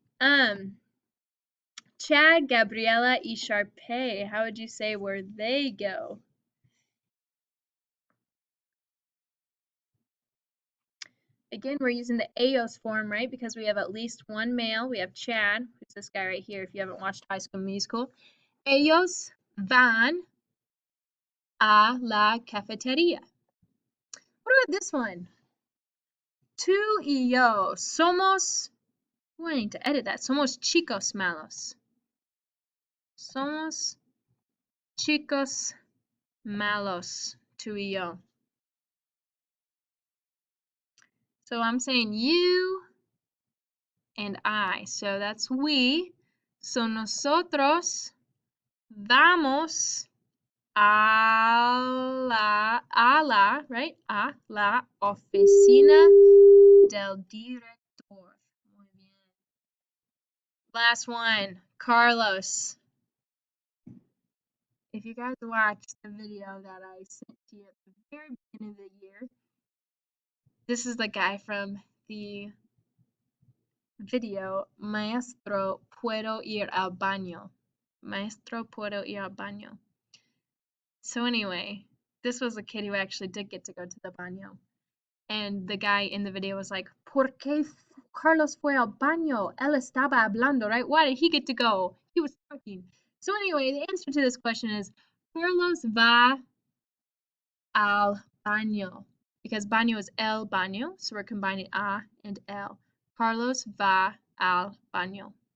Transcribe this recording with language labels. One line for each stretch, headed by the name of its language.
English: Chad, Gabriella, y Sharpay, how would you say where they go? Again, we're using the ellos form, right? Because we have at least one male. We have Chad, who's this guy right here if you haven't watched High School Musical.
Spanish: Ellos van a la cafetería.
English: What about this one?
Spanish: Tú y yo somos,
English: I need to edit that.
Spanish: Somos chicos malos. Somos chicos malos. Tú y yo.
English: So I'm saying you and I. So that's we. So
Spanish: nosotros vamos a la,
English: right?
Spanish: A la oficina del director. Muy bien.
English: Last one, Carlos. If you guys watched the video that I sent to you at the very beginning of the year, this is the guy from the video,
Spanish: Maestro, puedo ir al baño. Maestro, puedo ir al baño.
English: So anyway, this was a kid who actually did get to go to the baño. And the guy in the video was like,
Spanish: ¿Por qué Carlos fue al baño? Él estaba hablando,
English: right? Why did he get to go? he was talking. So anyway, the answer to this question is
Spanish: Carlos va al baño
English: because baño is el baño, so we're combining a and el.
Spanish: Carlos va al baño.